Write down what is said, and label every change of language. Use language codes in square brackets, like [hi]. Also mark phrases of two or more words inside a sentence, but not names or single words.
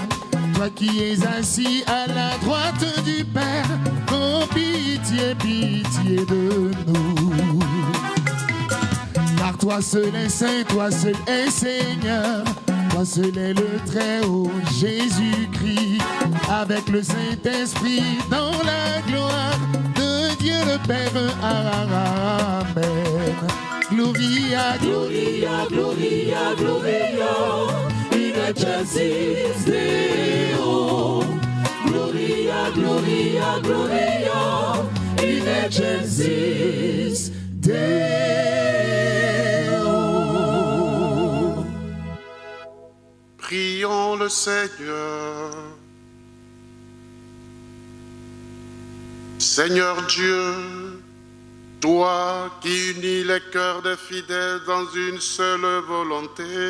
[fr] Toi qui es assis à la droite du Père, prends pitié, pitié de nous. Car toi seul est saint, toi seul est Seigneur, toi seul est le Très-Haut Jésus-Christ, avec le Saint-Esprit dans la gloire de Dieu le Père. Amen. Gloria, [la] Gloria, Gloria, Gloria, in excelsis Deo. Gloria, Gloria, Gloria, in excelsis Deo. [fr] Prions le Seigneur. Seigneur Dieu, toi qui unis les cœurs des fidèles dans une seule volonté,